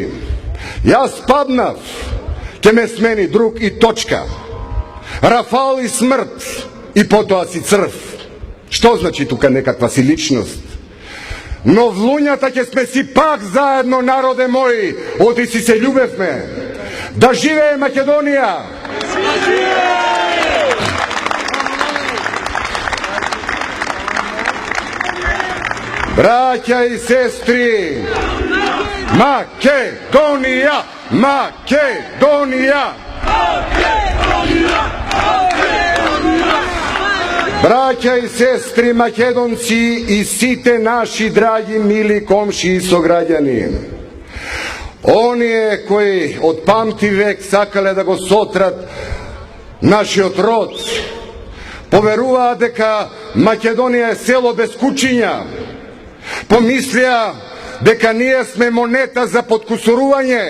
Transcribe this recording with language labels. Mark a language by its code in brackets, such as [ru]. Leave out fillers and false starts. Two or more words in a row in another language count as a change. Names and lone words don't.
[mk] Јас паднав, ќе ме смени друг и точка. Рафал и смрт, и потоа си црв. Што значи тука некаква си личност? Но влуњата ќе сме си пак заедно, народе мој, оти си се љубевме. Да живее Македонија! Браќа и сестри, Македонија, Македонија. Браќа и сестри Македонци и сите наши драги мили комши и сограѓани. Оние кои од памти век сакале да го сотрат нашиот род, поверуваа дека Македонија е село без кучиња. Помислија дека ние сме монета за подкусурување.